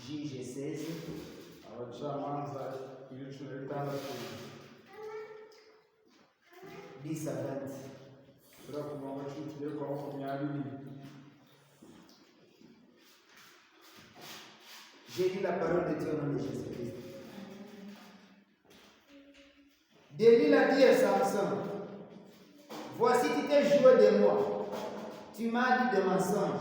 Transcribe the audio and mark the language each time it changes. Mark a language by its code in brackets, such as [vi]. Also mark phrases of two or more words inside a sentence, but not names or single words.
[fr] Pige 16. [rn] abacamanza ibice 6 [fr] 10 à 20. [rn] turi ku murongo w'icumi tugere kwa 20. [fr] J'ai lu la parole de Dieu au nom de Jésus-Christ. Delilah a dit à Samson, voici tu t'es joué de moi. Tu m'as dit de mensonges.